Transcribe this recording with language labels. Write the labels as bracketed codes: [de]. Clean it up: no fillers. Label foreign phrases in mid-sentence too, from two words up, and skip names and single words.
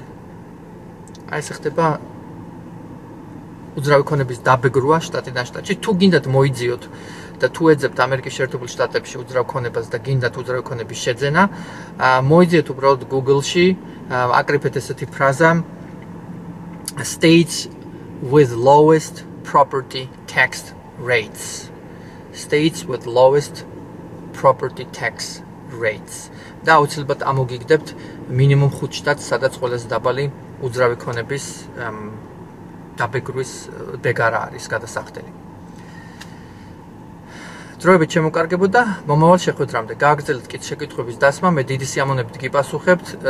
[ka] აი ეს ხდება უძრავი ქონების დაბეგრვა შტატიდან შტატში. თუ გინდათ მოიძიოთ და თუ ეძებთ ამერიკის შეერთებულ შტატებში უძრავ ქონებას და გინდათ უძრავი ქონების შეძენა, მოიძიეთ უბრალოდ Google-ში, აკრიფეთ ესეთი ფრაზა [en] states with lowest property tax rates. States with lowest property tax rates. [ka] და აუცილებლად ამოგიგდებთ მინიმუმ 5 შტატს, სადაც ყველაზე დაბალი უძრავი ქონების დაბეგრვის ბეგარა არის გადასახდელი. დროებით შემოკარგებოდა, მომავალ შეხვედრამდე გააგრძელეთ შეკითხვების დასმა, მე დიდი სიამოვნებით გიპასუხებთ.